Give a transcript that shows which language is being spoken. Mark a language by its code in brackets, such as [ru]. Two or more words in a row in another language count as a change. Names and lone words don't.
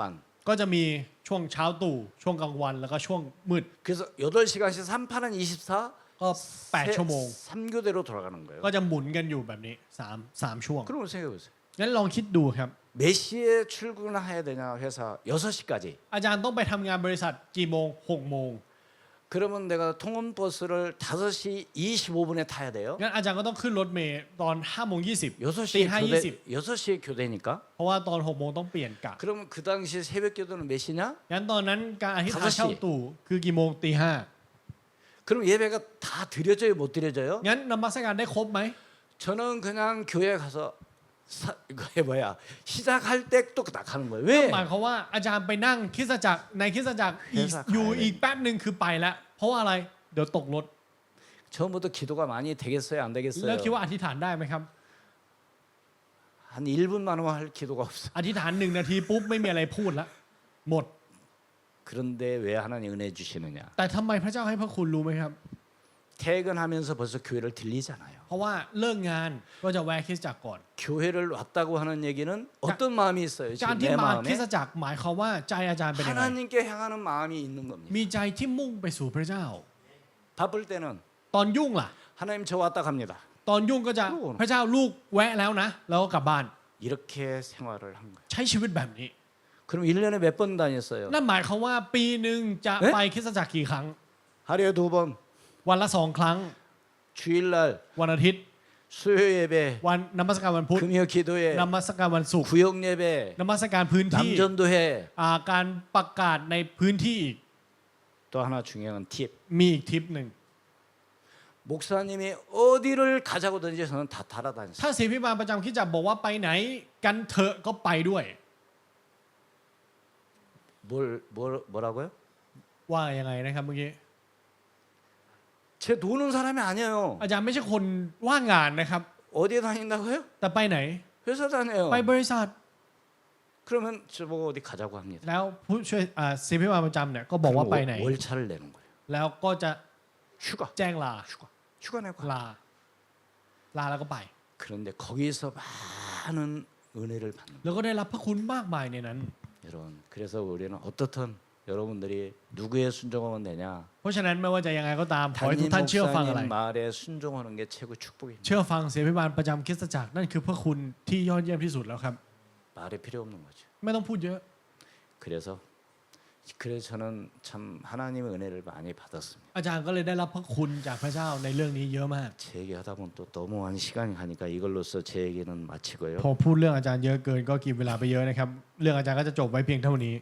[th] ก็จะมีช่วงเช้าตู่ช่วงกลางวันแล้วก็ช่วงมืด [ko] 그래서 8시간씩 3판은 24, [th] ก็ 8 ชั่วโมง [ko] 3교대로 돌아가는 거예요. [th] ก็จะหมุนกันอยู่แบบนี้3ช่วง [ko] 그럼 생각해 보세요. [th] งั้นลองคิดดูครับ [ko] 몇 시에 출근해야 되냐 회사 6시까지. [th] อาจารย์ต้องไปทำงานบริษัทกี่โมง6 โมง [ko] 그러면 내가 통원버스를 5시 25분에 타야 돼요. [th] งั้นอาจารย์ก็ต้องขึ้นรถเมล์ตอน5 โมง 20 [ko] 6시에 5 교대, 20 6시에 교대니까. [th] เพราะว่าตอน6 โมงต้องเปลี่ยนกะ [ko] 그러면 그 당시 새벽 기도는 몇 시냐? [th] งั้นตอนนั้นการอธิษฐาน 5 เช้าตู่คือกี่โมงตี [ko] 그럼 예배가 다 드려져요, 못 드려져요? [th] 5งั้นนมัสการได้ครบไหม [ko] 저는 그냥 교회 가서 이거 뭐야 시작할 때 또 딱 하는 거예요. [th] หมาย [ko] 왜? [th] ความว่าอาจารย์ไปนั่งคริสตจักรในคริสตจักรอีก เทศกาล อยู่อีกแป๊บหนึ่งคือไปแล้ว เพราะว่าอะไรเดี๋ยวตกรถ [ko] 처음부터 기도가 많이 되겠어요, 안 [th] แล้วคิด [ko] 되겠어요? [th] ว่าอธิษฐานได้ไหมครับ [ko] 한 1분만 할 기도가 없어. [th] อธิษฐาน1 นาทีปุ๊บไม่มีอะไรพูดแล้วหมด [ko] 그런데 왜 하나님 은혜 주시느냐? [th] แต่ทำไมพระเจ้าให้พระคุณรู้ไหมครับ [ko] 퇴근하면서 벌써 교회를 들리잖아요. [th] เพราะว่าเลิกงานก็จะแวะคริสตจักรก่อน [ko] 교회를 왔다고 하는 얘기는 어떤 마음이 있어요? [th] การ [ko] 지금 [th] ที่ [ko] 내 [th] มาคริ [ko] 마음에 [th] สตจักรหมายความว่าใจอาจารย์เป็นยังไง [ko] 하나님께 향하는 마음이 있는 겁니다. [th] มีใจที่มุ่งไปสู่พระเจ้า [ko] 바쁠 때는 [th] ตอนยุ่งล่ะ [ko] 하나님 저 왔다 갑니다. [th] ตอนยุ่งก็จะพระเจ้าลูกแวะแล้วนะ แล้วก็กลับบ้าน [ko] 이렇게 생활을 한 거예요. [th] ใช้ชีวิตแบบนี้ [ko] 그럼 1년에 몇 번 다녔어요? [th] นั่นหมายความว่าปีหนึ่งจะ เอ๊ะ ไปคริสตจักรกี่ครั้ง [ko] 하루에 2번, [th] วันละ 2 ครั้ง [ko] 주일날, [th] วันอาทิตย์ [ko] 수요 예배, [th] วันนมัสการวันพุธ [ko] 금요 기도회, [th] นมัสการวันศุกร์ [ko] 구역 예배, [th] นมัสการพื้นที่ [ko] 남전도회. [th] การประกาศในพื้นที่อีก [ko] 또 하나 중요한 팁. [th] มีอีกทิปหนึ่ง [ko] 목사님이 어디를 가자고든지 저는 다 [th] ถ้า [ko] 따라다녔어요. [th] ศิษย์พิบาลประจำคริสตจักรบอกว่าไปไหนกันเถอะก็ไปด้วย [ko] 뭐라고요? [th] ว่ายังไงนะครับเมื่อกี้ [ko] 제 노는 사람이 아니에요. [th] อาจารย์ไม่ใช่คนว่างงานนะครับ [ko] 어디에 다닌다고요? [th] แต่ไปไหน [ko] 회사 다녀요. [th] ไปบริษัท [ko] 그러면 저보고 어디 가자고 합니다. [th] แล้วผู้ช่วยศิษย์พิบาลประจำเนี่ยก็บอกว่าไปไหน [ko] 그리고 월차를 내는 거예요. [th] แล้วก็จะ [ko] 휴가. [th] แจ้งลา [ko] 휴가 내고. [th] ลาแล้วก็ไป [ko] 그런데 거기서 많은 은혜를 받는 [th] แล้วก็ได้รับพระคุณมากมายในนั้น [ko] 여러분. 그래서 우리는 어떻든 여러분들이 누구의 순종하면 되냐? [th] เพราะฉะนั้นไม่ว่าจะยังไงก็ตามขอให้ทุก [ko] 담임 [th] ท่านเชื่อฟังอะไร [ko] 목사님 말에 순종하는 게 최고 축복입니다. [th] เชื่อฟังศิษย์พิบาลประจำคริสตจักรนั่นคือพระคุณที่ยอดเยี่ยมที่สุดแล้วครับ [ko] 말이 필요 없는 거죠. [th] ไม่ต้องพูดเยอะ [ko] 그래서 저는 참 하나님의 은혜를 많이 받았습니다. [th] อาจารย์ก็เลยได้รับพระคุณจากพระเจ้าในเรื่องนี้เยอะมาก [ko] 제 얘기 하다 보면 또 너무 많은 시간이 가니까 이걸로써 제 얘기는 마치고요. [th] พอพูดเรื่องอาจารย์เยอะเกินก็กินเวลาไปเยอะนะครับเรื่องอาจารย์ก็จะจบไว้เพียงเท่านี้